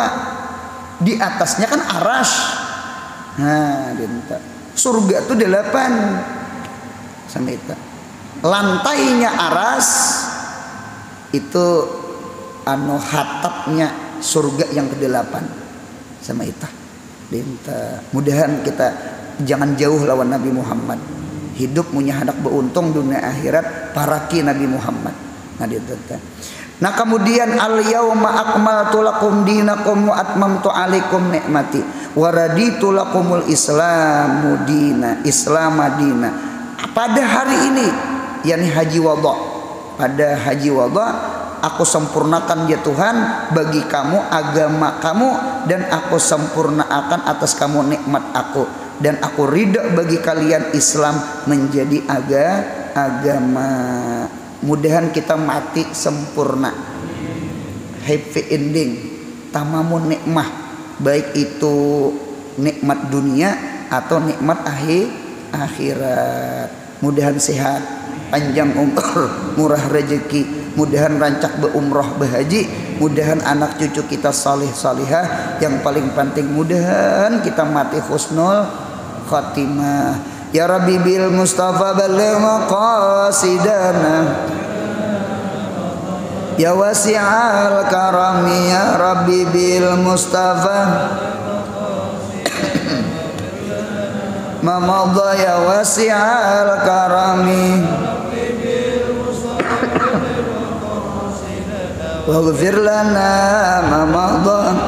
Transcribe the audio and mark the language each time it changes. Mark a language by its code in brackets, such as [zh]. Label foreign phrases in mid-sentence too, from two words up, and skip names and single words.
[id] Di atasnya kan Arasy. Nah, dinta. Surga itu 8. Sama itu. Lantainya Arasy itu hatapnya surga yang ke-8 sama itu. Dinta. Mudahan kita jangan jauh lawan Nabi Muhammad. [bjn] Hidup punya hendak beruntung dunia akhirat paraki Nabi Muhammad. [ar] Nah, dinta. Nah, kemudian اليوم أكملت لكم دينكم وأتممت عليكم نعمتي ورضيت لكم الإسلام دينا الإسلام دينا. [id] Pada hari ini yakni haji wada. Pada haji wada aku sempurnakan ya Tuhan bagi kamu agama kamu dan aku sempurnakan atas kamu nikmat aku dan aku ridha bagi kalian Islam menjadi agama. Mudahan kita mati sempurna, [en] happy ending, [ar] تمام نعمة, [id] baik itu nikmat dunia atau nikmat akhirat. Mudahan sehat, panjang umur, murah rezeki, mudahan rancak berumrah berhaji, mudahan anak cucu kita salih salihah, yang paling penting mudahan kita mati [ar] حسن الخاتمة. يا رب بالمصطفى بلغ مقاصدنا يا واسع الكرم يا رب بالمصطفى ما مضى يا واسع الكرم واغفر لنا ما مضى